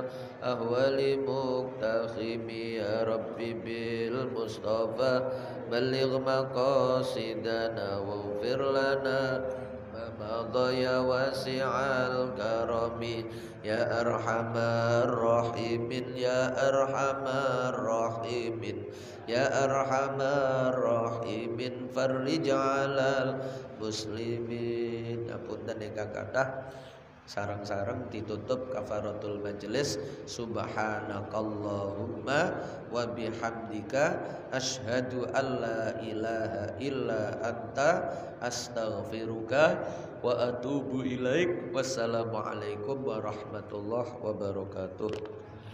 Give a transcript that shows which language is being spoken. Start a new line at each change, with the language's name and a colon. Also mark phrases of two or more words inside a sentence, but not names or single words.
Arabic: أهوال مقتحمي يا ربي بالمصطفى بلغ مقاصدنا واغفر لنا مضى يا واسع الكرم يا أرحم الراحمين يا أرحم الراحمين يا أرحم الراحمين فرج على المسلمين.
Javanese: Apunten ingkang kathah sareng-sareng ditutup
Arabic: كفارة المجلس. سبحانك اللهم وبحمدك أشهد أن لا إله إلا أنت أستغفرك وأتوب إليك. والسلام عليكم ورحمة الله وبركاته.